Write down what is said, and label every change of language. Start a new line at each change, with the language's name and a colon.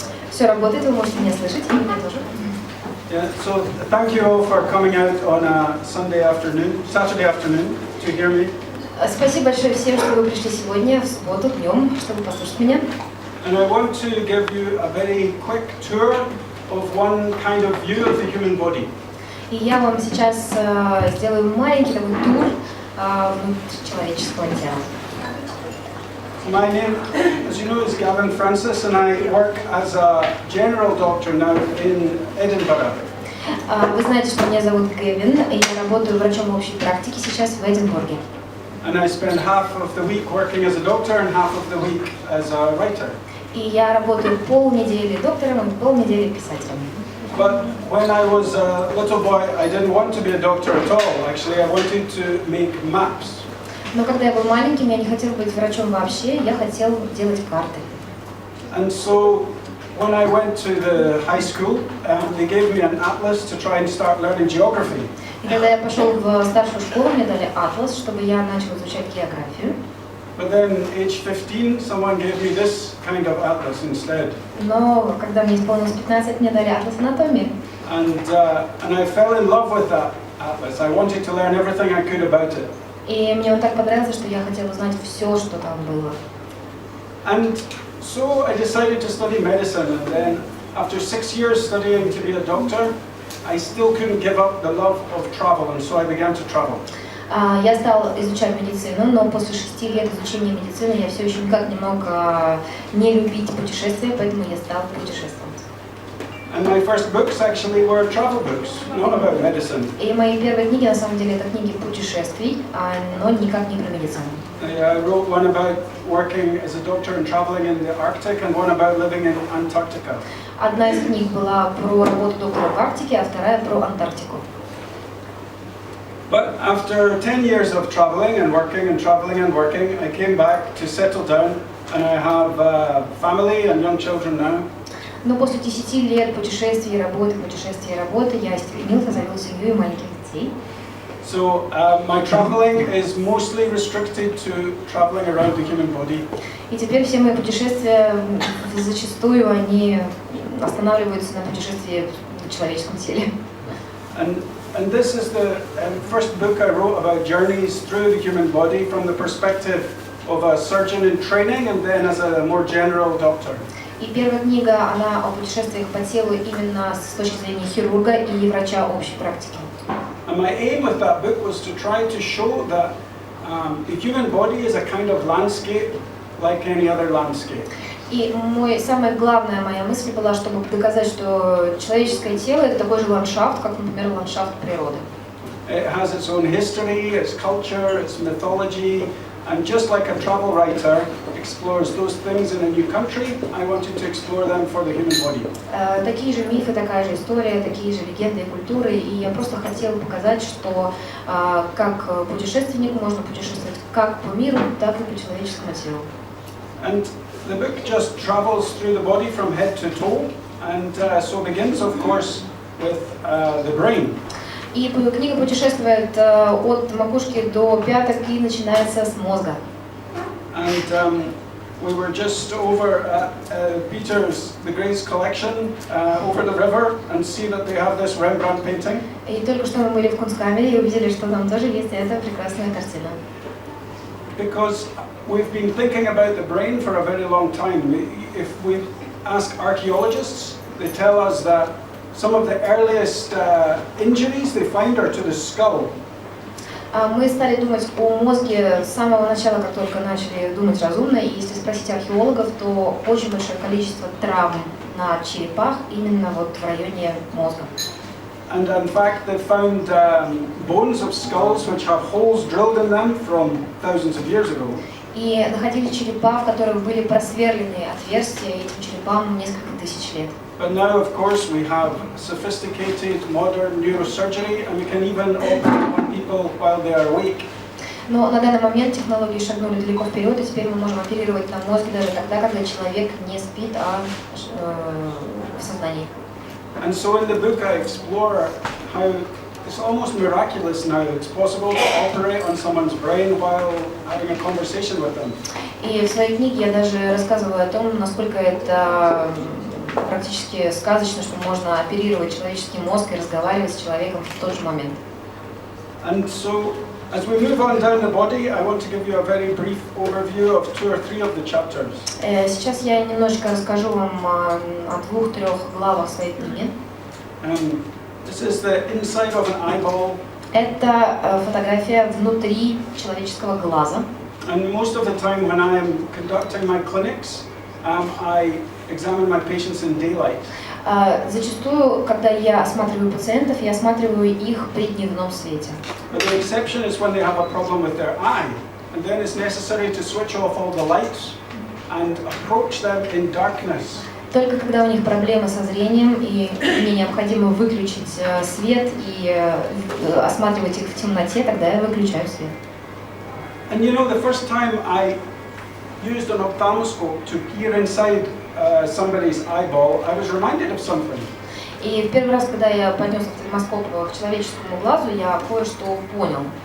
Russian: Все работает, вы можете меня слышать, и меня тоже.
English: Yeah, so thank you all for coming out on a Saturday afternoon to hear me.
Russian: Спасибо большое всем, что вы пришли сегодня в субботу днем, чтобы послушать меня.
English: And I want to give you a very quick tour of one kind of view of the human body.
Russian: И я вам сейчас сделаю маленький такой тур внутрь человеческого тела.
English: My name, as you know, is Гэвин Фрэнсис, and I work as a general doctor now in Edinburgh.
Russian: Вы знаете, что меня зовут Гэвин, и я работаю врачом общей практики сейчас в Эдинбурге.
English: And I spend half of the week working as a doctor and half of the week as a writer.
Russian: И я работаю полнедели доктором и полнедели писателем.
English: But when I was a little boy, I didn't want to be a doctor at all. Actually, I wanted to make maps.
Russian: Но когда я был маленьким, я не хотел быть врачом вообще, я хотел делать карты.
English: And so when I went to the high school, they gave me an atlas to try and start learning geography.
Russian: И когда я пошел в старшую школу, мне дали атлас, чтобы я начал изучать географию.
English: But then, age 15, someone gave me this kind of atlas instead.
Russian: Но когда мне исполнилось 15, мне дали атлас анатомии.
English: And I fell in love with that atlas. I wanted to learn everything I could about it.
Russian: И мне он так понравился, что я хотела узнать все, что там было.
English: And so I decided to study medicine, and then after 6 years studying to be a doctor, I still couldn't give up the love of travel, and so I began to travel.
Russian: Я стал изучать медицину, но после 6 лет изучения медицины я все еще никак не мог не любить путешествия, поэтому я стал путешествовать.
English: And my first books actually were travel books, not about medicine.
Russian: И мои первые книги на самом деле это книги путешествий, но никак не про медицину.
English: I wrote one about working as a doctor and traveling in the Arctic, and one about living in Antarctica.
Russian: Одна из книг была про работу доктора в Арктике, а вторая про Антарктику.
English: But after 10 years of traveling and working, I came back to settle down, and I have a family and young children now.
Russian: Но после 10 лет путешествий и работы я стремился, завел семью и маленьких детей.
English: So my traveling is mostly restricted to traveling around the human body.
Russian: И теперь все мои путешествия зачастую они останавливаются на путешествии в человеческом теле.
English: And this is the first book I wrote about journeys through the human body from the perspective of a surgeon in training and then as a more general doctor.
Russian: И первая книга, она о путешествиях по телу именно с точки зрения хирурга и врача общей практики.
English: And my aim with that book was to try to show that the human body is a kind of landscape like any other landscape.
Russian: И самая главная моя мысль была, чтобы доказать, что человеческое тело это такой же ландшафт, как, например, ландшафт природы.
English: It has its own history, its culture, its mythology, and just like a travel writer, explores those things in a new country, I wanted to explore them for the human body.
Russian: Такие же мифы, такая же история, такие же легенды и культуры. И я просто хотела показать, что как путешественнику можно путешествовать как по миру, так и по человеческому телу.
English: And the book just travels through the body from head to toe, and so begins, of course, with the brain.
Russian: И книга путешествует от макушки до пяток и начинается с мозга.
English: And we were just over at Peter's, the Gray's collection, over the river, and see that they have this Rembrandt painting.
Russian: И только что мы были в Кунсткамере и увидели, что там тоже есть эта прекрасная картина.
English: Because we've been thinking about the brain for a very long time. If we ask archaeologists, they tell us that some of the earliest injuries they find are to the skull.
Russian: Мы стали думать о мозге с самого начала, как только начали думать разумно. И если спросить археологов, то очень большое количество травм на черепах именно вот в районе мозга.
English: And in fact, they found bones of skulls which have holes drilled in them from thousands of years ago.
Russian: И находили черепа, в которых были просверлены отверстия этим черепам несколько тысяч лет.
English: But now, of course, we have sophisticated modern neurosurgery, and we can even operate on people while they are awake.
Russian: Но на данный момент технологии шагнули далеко вперед, и теперь мы можем оперировать на мозге даже тогда, когда человек не спит, а в сознании.
English: And so in the book I explore how it's almost miraculous now. It's possible to operate on someone's brain while having a conversation with them.
Russian: И в своей книге я даже рассказываю о том, насколько это практически сказочно, что можно оперировать человеческий мозг и разговаривать с человеком в тот же момент.
English: And so, as we move on down the body, I want to give you a very brief overview of 2 or 3 of the chapters.
Russian: Сейчас я немножечко расскажу вам о 2-3 главах своей книги.
English: This is the inside of an eyeball.
Russian: Это фотография внутри человеческого глаза.
English: And most of the time when I am conducting my clinics, I examine my patients in daylight.
Russian: Зачастую, когда я осматриваю пациентов, я осматриваю их при дневном свете.
English: But the exception is when they have a problem with their eye, and then it's necessary to switch off all the lights and approach them in darkness.
Russian: Только когда у них проблемы со зрением, и мне необходимо выключить свет и осматривать их в темноте, тогда я выключаю свет.
English: And you know, the first time I used an ophthalmoscope to peer inside somebody's eyeball, I was reminded of something.
Russian: И в первый раз, когда я поднес офтальмоскоп к человеческому глазу, я кое-что понял.